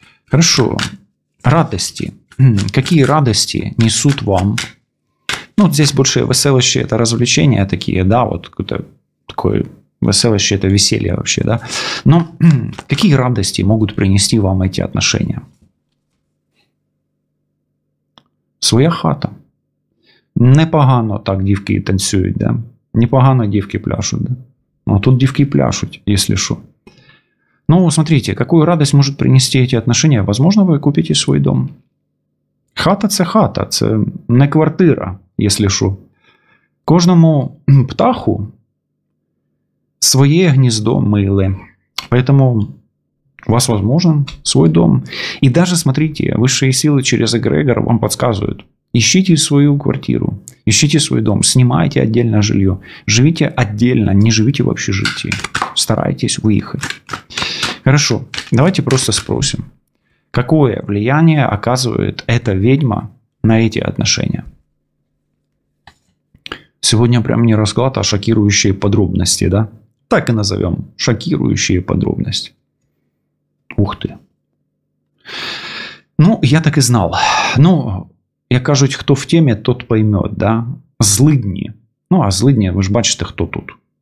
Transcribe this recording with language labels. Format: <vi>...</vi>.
<ru>Хорошо. Радости. Какие радости несут вам? Ну, вот здесь больше веселище – это развлечения такие, да, вот какое-то такое веселище – это веселье вообще, да. Но какие радости могут принести вам эти отношения? Своя хата.</ru> <uk>Непогано так дівки танцюють, да. Непогано дівки пляшуть, да. Ну, тут дівки пляшуть,</uk> <ru>если что. Ну, смотрите, какую радость может принести эти отношения? Возможно, вы купите свой дом.</ru> <uk>Хата – це хата, це не квартира, якщо що. Кожному птаху своє гніздо миле.</uk> <ru>Поэтому у вас возможен свой дом. И даже, смотрите, высшие силы через эгрегор вам подсказывают. Ищите свою квартиру, ищите свой дом, снимайте отдельно жилье. Живите отдельно, не живите в общежитии. Старайтесь выехать. Хорошо, давайте просто спросим. Какое влияние оказывает эта ведьма на эти отношения? Сегодня прям не расклад, а шокирующие подробности, да? Так и назовем. Шокирующие подробности. Ух ты. Ну, я так и знал.</ru> <uk>Ну, як кажуть, хто в темі,</uk> <ru>тот поймет, да?</ru> <uk>Злидні. Ну, а злидні, ви ж бачите, хто тут.</uk>